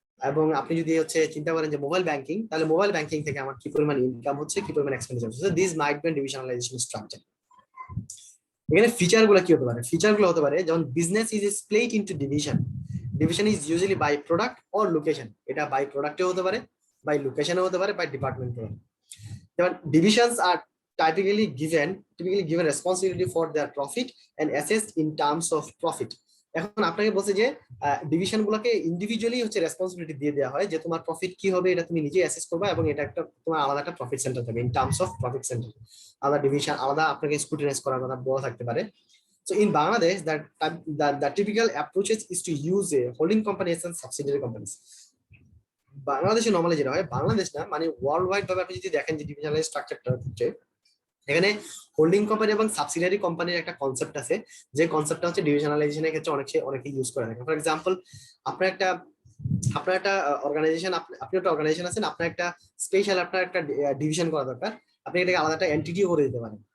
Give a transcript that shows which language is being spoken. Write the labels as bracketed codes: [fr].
[bn] এবং আপনি যদি হচ্ছে চিন্তা করেন যে মোবাইল ব্যাংকিং, তাহলে মোবাইল ব্যাংকিং থেকে আমার কি পরিমাণ ইনকাম হচ্ছে, কি পরিমাণ এক্সপেন্ডিচার হচ্ছে। [en] This might be divisionalization structure. [bn] এখানে ফিচার গুলো কি হতে পারে? ফিচার গুলো হতে পারে যেমন [en] Business is split into division is usually by product or location. [bn] এটা বাই প্রোডাক্টে হতে পারে, বাই লোকেশনে হতে পারে, বাই ডিপার্টমেন্টে হতে পারে। [en] যেমন ডিভিশনস আর typically given responsibility for their profit and assessed in terms of profit. [bn] এখন আপনাকে বলছে যে ডিভিশন গুলোকে ইন্ডিভিজুয়ালি হচ্ছে রেসপন্সিবিলিটি দিয়ে দেওয়া হয় যে তোমার প্রফিট কি হবে এটা তুমি নিজে অ্যাসেস করবে, এবং এটা একটা তোমার আলাদা একটা প্রফিট সেন্টার থাকবে in terms of profit centre, আলাদা ডিভিশন আলাদা আপনাকে স্ক্রুটিনাইজ করার কথা বলা থাকতে পারে। [en] So in Bangladesh, the typical approaches is to use a holding companies and subsidiary companies. [bn] বাংলাদেশে নরমালি যেটা হয়, বাংলাদেশ না মানে ওয়ার্ল্ড ওয়াইড ভাবে আপনি যদি দেখেন যে ডিভিশনাল স্ট্রাকচারটা হচ্ছে, এখানে হোল্ডিং কোম্পানি এবং সাবসিডিয়ারি কোম্পানির একটা কনসেপ্ট আছে, যে কনসেপ্টটা হচ্ছে ডিভিশনালাইজেশনের ক্ষেত্রে অনেকে ইউজ করে থাকে। ফর এক্সাম্পল, আপনার একটা অর্গানাইজেশন, আপনি একটা অর্গানাইজেশন আছেন, আপনার একটা স্পেশাল আপনার একটা ডিভিশন করা দরকার, আপনি এটাকে আলাদা একটা এন্টিটিও করে দিতে পারেন।